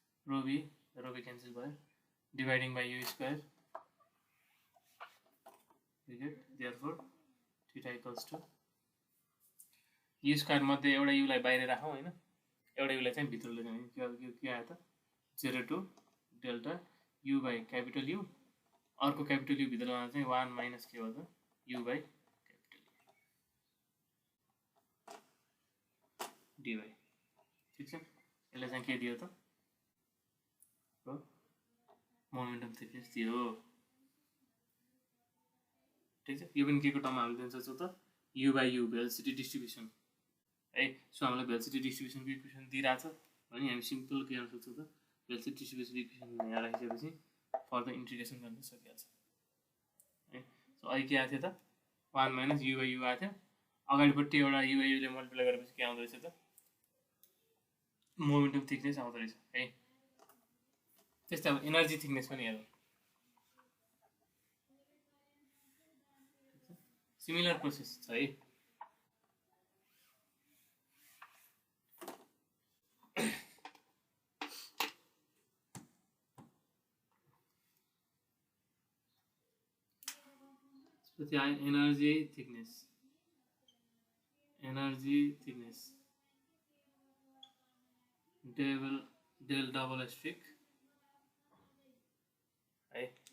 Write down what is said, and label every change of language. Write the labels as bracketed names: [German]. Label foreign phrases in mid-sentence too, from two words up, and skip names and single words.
[English] rho b cancel [Nepali] भयो [English] dividing by u square you get therefore theta equals to u [Nepali] स्क्वायर मध्ये एउटा u लाई बाहिर राखौँ हैन एउटा u लाई चाहिँ भित्र लैजाने के आयो त [English] 0 to delta u by capital U [Nepali] अर्को [English] capital U [Nepali] भित्र लाँदा चाहिँ 1 माइनस के हो त [English] u by capital U dy [Nepali] ठीक छ यसलाई चाहिँ के दियो त हो [English] momentum thickness [Nepali] दियो ठीक छ यो पनि के को टर्ममा हामीले दिन सक्छौं त [English] u by u velocity distribution [Nepali] है सो हामीलाई भेलोसिटी डिस्ट्रिब्युसनको इक्वेसन दिइराछ भने हामी सिम्पल के गर्न सक्छौं त [English] velocity distribution equation [Nepali] यहाँ राखिसकेपछि [English] further integration [Nepali] गर्न सकिहाल्छ है सो अहिले के आथ्यो त [English] 1 minus u by u [Nepali] आथ्यो अगाडिपट्टि एउटा [English] u by u [Nepali] ले मल्टिप्लाई गरेपछि के आउँदै छ त [English] momentum thickness [Nepali] आउँदै रहेछ है त्यस्तै अब [English] energy thickness [Nepali] पनि हेरौँ [English] similar process [Nepali] छ है त्यसपछि आयो [English] energy thickness del double star [Nepali] है